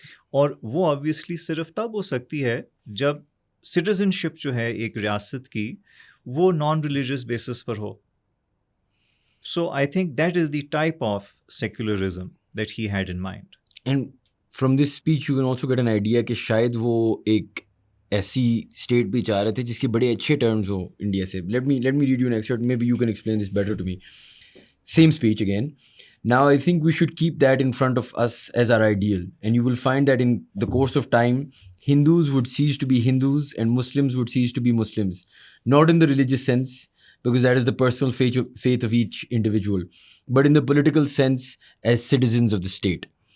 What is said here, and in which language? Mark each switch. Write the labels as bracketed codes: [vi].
[ur] اور وہ آبویسلی صرف تب ہو سکتی ہے جب سٹیزن شپ جو ہے ایک ریاست کی وہ naan religious basis per ہو. [en] So I think that is the type of secularism that he had in mind. And from this speech you can also get an idea [ur] کہ شاید وہ ایک ایسی اسٹیٹ بھی چاہ رہے تھے جس کے بڑے اچھے ٹرمز ہو انڈیا سے. [en] Let me read you an extract, maybe you can explain this better to me. Same speech again. Now I think we should keep that in front of us as our ideal, and you will find that in the course of time Hindus would cease to be Hindus and Muslims would cease to be Muslims, not in the religious sense because that is the personal faith of each individual, but in the political sense as citizens of the state.